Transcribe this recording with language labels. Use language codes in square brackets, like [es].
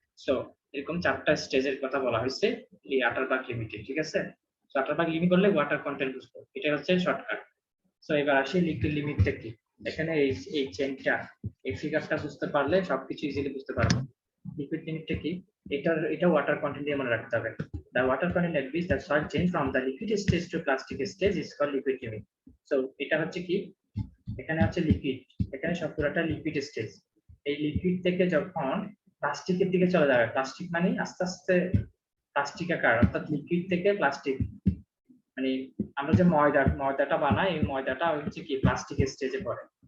[bn] So এরকম চারটা স্টেজের কথা বলা হয়েছে এই আটারবার্গ লিমিটে, ঠিক আছে। সো আটারবার্গ লিমিট বললে ওয়াটার কন্টেন্ট বুঝবো, এটা হচ্ছে শর্টকাট। সো এবার আসি লিকুইড লিমিটটা কি। এখানে এই চেনটা, এই ফিগারটা বুঝতে পারলে সবকিছু ইজিলি বুঝতে পারবো। লিকুইড লিমিটটা কি, এটা ওয়াটার কন্টেন্ট দিয়ে মনে রাখতে হবে। [en] The water content at which the soil change from the liquid stage to plastic stage is called liquid limit. [bn] So এটা হচ্ছে কি, এখানে হচ্ছে লিকুইড, এখানে সব পুরোটা লিকুইড স্টেজ। এই লিকুইড থেকে যখন প্লাস্টিকের দিকে চলে যাবে। প্লাস্টিক মানে আস্তে আস্তে প্লাস্টিক আকার, অর্থাৎ লিকুইড থেকে প্লাস্টিক, মানে আমরা যে ময়দাটা বানাই এই ময়দাটা হচ্ছে কি প্লাস্টিক স্টেজে পড়ে।